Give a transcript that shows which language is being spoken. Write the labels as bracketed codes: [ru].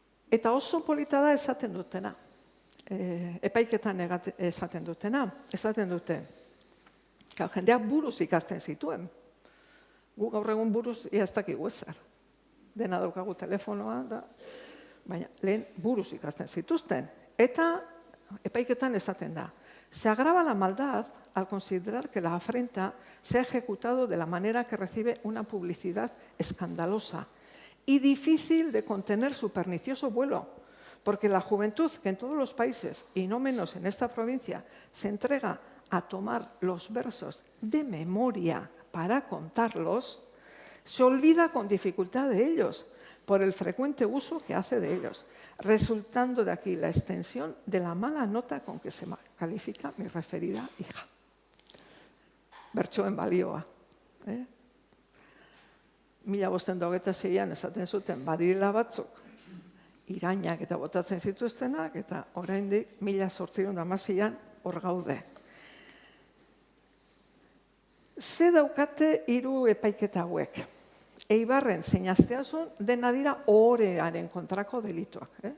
[eu] Eta oso polita da esaten dutena. Epaiketan esaten dutena. Esaten dute, jendeak buruz ikasten zituen. Gu gaur egun buruz ez dakigu ezer. Dena daukagu telefonoa, baina lehen buruz ikasten zituzten. Eta epaiketan esaten da. [es] Se agrava la maldad al considerar que la afrenta se ha ejecutado de la manera que recibe una publicidad escandalosa y difícil de contener su pernicioso vuelo, porque la juventud que en todos los países, y no menos en esta provincia, se entrega a tomar los versos de memoria para contarlos, se olvida con dificultad de ellos por el frecuente uso que hace de ellos, resultando de aquí la extensión de la mala nota con que se califica mi referida hija. [eu] Bertsoen balioa. 1526an esaten zuten badirela batzuk irainak eta botatzen zituztenak, eta oraindik 1816an hor gaude. Ze daukate 3 epaiketa hauek? Eibarren zein Asteazun dena dira ohorearen kontrako delituak.